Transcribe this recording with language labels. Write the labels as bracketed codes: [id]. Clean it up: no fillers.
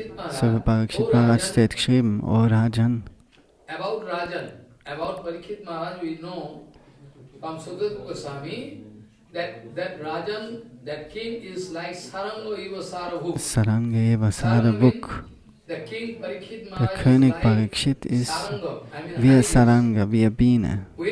[de] So bei Parikshit Maharaj steht geschrieben, Rajan. [en] About Parikshit Maharaj we know from Sutadev Goswami that Rajan, that king is like Saranga Eva Sarabhuk. [sa] Saranga Eva Sarabhuk. [de] Der König Parikshit ist wie ein Saranga, wie eine Biene.